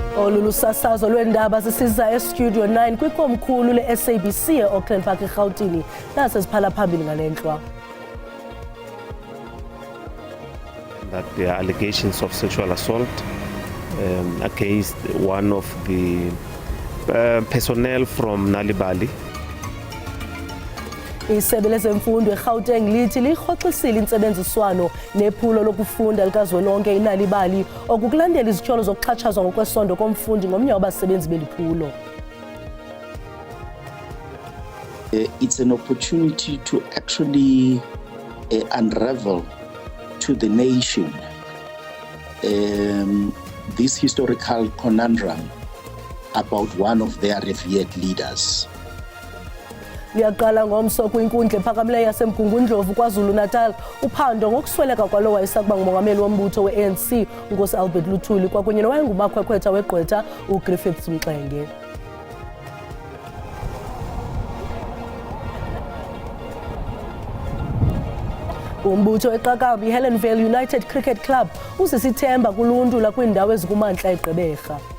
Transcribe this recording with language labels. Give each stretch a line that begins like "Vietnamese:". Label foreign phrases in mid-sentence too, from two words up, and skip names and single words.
Xhosa: Olu lusasazo lwendaba sisiza eStudio 9 kwikomkhulu le-SABC e-Auckland Park eGauteng. Nasi siphala phambili ngalenhlwa.
English: That there are allegations of sexual assault against one of the personnel from Nalibali.
Xhosa: Isebe lezemfundo eGauteng lithi lirhoxisile intsebenziswano nephulo lokufunda likazwelonke iNalibali okukulandela izityholo zokuxhatshazwa ngokwesondo komfundi ngomnye wabasebenzi beliphulo.
English: It's an opportunity to actually unravel to the nation this historical conundrum about one of their revered leaders.
Xhosa: Liyaqala ngomso kwinkundla ephakamileyo yaseMgungundlovu KwaZulu-Natal uphando ngokusweleka kwalo wayesakuba ngumongameli wombutho we-ANC uNkosi Albert Luthuli kwakunye nowayengumakhwekhwetha weGqwetha uGriffiths Mxenge. Umbutho weqakamba iHelenvale United Cricket Club usisithemba kuluntu lakwiindawo ezikumantla eGqeberha.